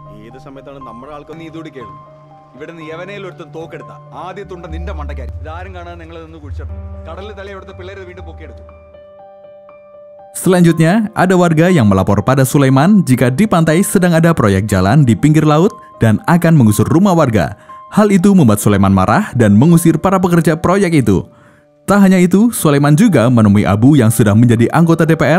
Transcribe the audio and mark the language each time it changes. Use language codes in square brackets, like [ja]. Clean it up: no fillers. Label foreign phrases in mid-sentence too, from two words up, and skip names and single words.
[ml] ഏത് സമയത്താണ് നമ്മുടെ ആൾക്കാർ നീ ഇതോട് കേൾക്കും. ഇവിടെ നിന്ന് യവനയിൽ ഒരുത്തൻ തോക്കെടുത്ത ആദ്യത്തുണ്ട നിന്റെ മണ്ടക്കാരി. ഇതാരും കാണാൻ നിങ്ങൾ നിന്ന് കുഴിച്ചിട്ടു. കടലിൽ തലയെടുത്ത പിള്ളേരെ വീണ്ടും പൊക്കിയെടുക്കും. [id] Selanjutnya, ada warga yang melapor pada Sulaiman jika di pantai sedang ada proyek jalan di pinggir laut dan akan mengusur rumah warga. Hal itu membuat Sulaiman marah dan mengusir para pekerja proyek itu. Tak hanya itu, Sulaiman juga menemui Abu yang sudah menjadi anggota DPR.